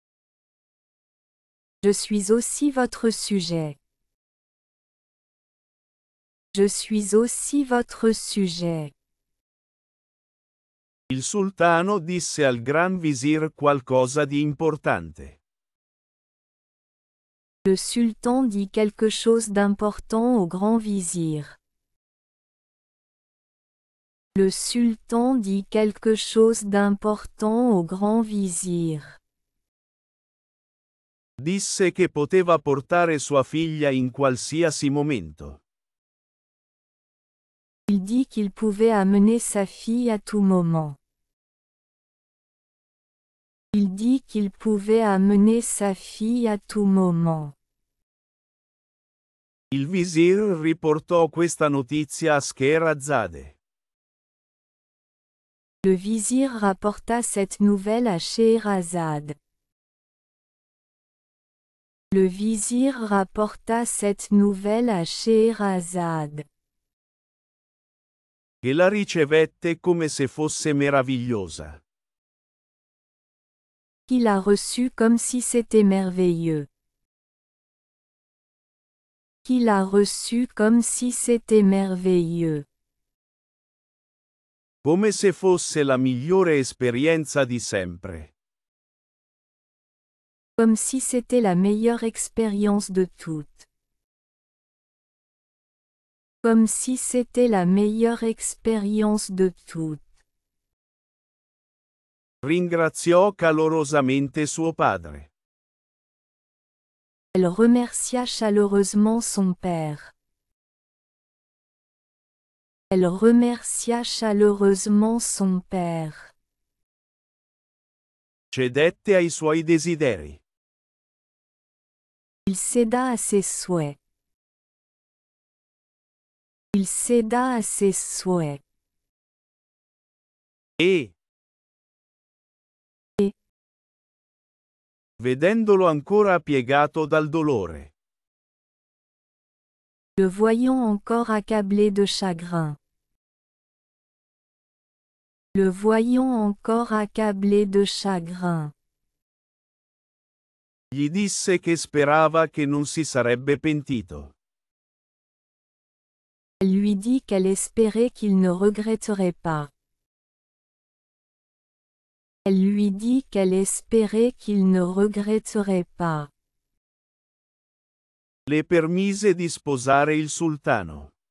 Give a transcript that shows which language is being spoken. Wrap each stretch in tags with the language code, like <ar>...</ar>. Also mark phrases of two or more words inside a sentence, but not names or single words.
<fr>Je suis aussi votre sujet. Je suis aussi votre sujet.</fr> <it>Il sultano disse al Gran Visir qualcosa di importante.</it> <fr>Le sultan dit quelque chose d'important au grand vizir. Le sultan dit quelque chose d'important au grand vizir.</fr> <it>Disse che poteva portare sua figlia in qualsiasi momento.</it> <fr>Il dit qu'il pouvait amener sa fille à tout moment. Il dit qu'il pouvait amener sa fille à tout moment.</fr> <it>Il visir riportò questa notizia a Scheherazade.</it> <fr>Le vizir rapporta cette nouvelle à Scheherazade. Le vizir rapporta cette nouvelle à Scheherazade,</fr> <it>che la ricevette come se fosse meravigliosa.</it> <fr>qui l'a reçue comme si c'était merveilleux. Qui l'a reçue comme si c'était merveilleux.</fr> <it>Come se fosse la migliore esperienza di sempre.</it> <fr>Comme si c'était la meilleure expérience de toutes. Comme si c'était la meilleure expérience de toutes.</fr> <it>Ringraziò calorosamente suo padre.</it> <fr>Elle remercia chaleureusement son père. Elle remercia chaleureusement son père.</fr> <it>Cedette ai suoi desideri.</it> <fr>Il céda à ses souhaits. Il céda à ses souhaits.</fr> <it>E,</it> <fr>Et,</fr> <it>vedendolo ancora piegato dal dolore,</it> <fr>le voyant encore accablé de chagrin. Le voyant encore accablé de chagrin.</fr> <it>gli disse che sperava che non si sarebbe pentito.</it> <fr>Elle lui dit qu'elle espérait qu'il ne regretterait pas. Elle lui dit qu'elle espérait qu'il ne regretterait pas.</fr> <it>Le permise di sposare il sultano.</it>